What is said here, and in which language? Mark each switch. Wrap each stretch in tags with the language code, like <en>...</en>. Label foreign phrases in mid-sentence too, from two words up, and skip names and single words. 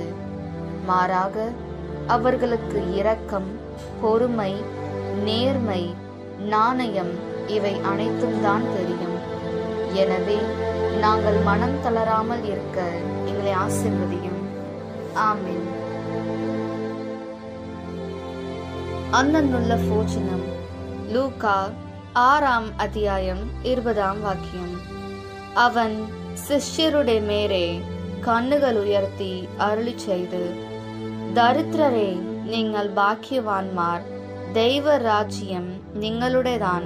<ta>மாறாக அவர்களுக்கு இரக்கம், பொறுமை, நேர்மை, நாணயம் இவை அனைத்தும் தான் தெரியும். எனவே நாங்கள் மனம் தளராமல் இருக்க எங்களை ஆசீர்வதியும். ஆமென்.</ta> <ml>അന്നുള്ള ഭോജനം. ലൂക്കാ 6 അധ്യായം 20 അവൻ ശിഷ്യരുടെ മേരെ കണ്ണുകൾ ഉയർത്തി അരുളി ചെയ്ത്, ദരിദ്രരെ, നിങ്ങൾ ഭാഗ്യവാന്മാർ, ദൈവരാജ്യം നിങ്ങളുടേതാണ്.</ml>